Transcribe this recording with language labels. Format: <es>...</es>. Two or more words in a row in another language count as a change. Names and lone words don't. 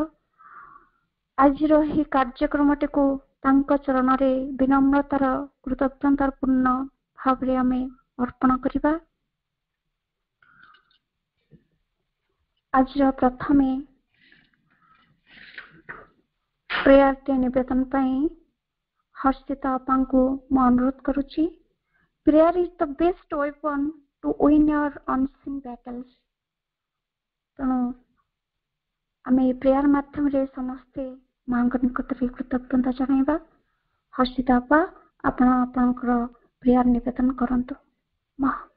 <or>ଆଜିର ଏହି କାର୍ଯ୍ୟକ୍ରମଟିକୁ ତାଙ୍କ ଚରଣରେ ବିନମ୍ରତାର କୃତଜ୍ଞତାର ପୂର୍ଣ୍ଣ ଭାବରେ ଆମେ ଅର୍ପଣ କରିବା। ଆଜିର ପ୍ରଥମେ ପ୍ରେୟାରଟି ନିବେଦନ ପାଇଁ ହର୍ଷିତା ଅପାଙ୍କୁ ମୁଁ ଅନୁରୋଧ କରୁଛି।</or> <en>Prayer is the best weapon to win your unseen battles.</en> <or>ତେଣୁ ଆମେ ଏହି ପ୍ରେୟାର ମାଧ୍ୟମରେ ସମସ୍ତେ ମାଙ୍କ ନିକଟରେ କୃତଜ୍ଞତା ଜଣାଇବା। ହର୍ଷିତା ଅପା, ଆପଣ ଆପଣଙ୍କର ପ୍ରେୟାର ନିବେଦନ କରନ୍ତୁ। ମା</or>